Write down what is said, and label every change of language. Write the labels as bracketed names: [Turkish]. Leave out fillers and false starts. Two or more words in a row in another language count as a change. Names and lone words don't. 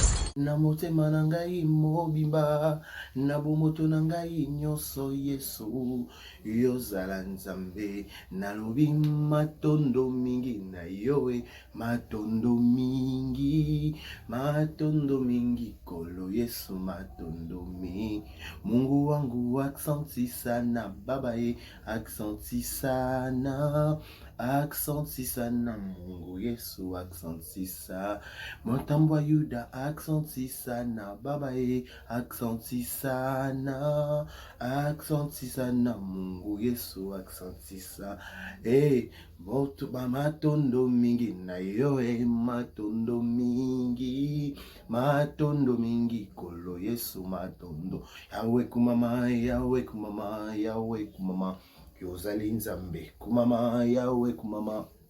[Lingala] Na motema na ngai mobimba, na bomoto na ngai nyonso Yesu, yozala Nzambe. Nalobi matondo mingi na yowe, matondo mingi kolo Yesu, matondo mingi. [Swahili] Mungu wangu aksanti sana baba aksanti sana. Aksanti sana Mungu Yesu, aksanti sana. Motambwa Yuda, aksanti sana baba aksanti sana. Aksanti sana Mungu Yesu, aksanti sana. [Lingala] Moto ba matondo mingi na yo matondo mingi kolo Yesu, matondo. Yawe kumama, yawe kumama, yawe kumama, yozali Nzambe kumama, yawe kumama.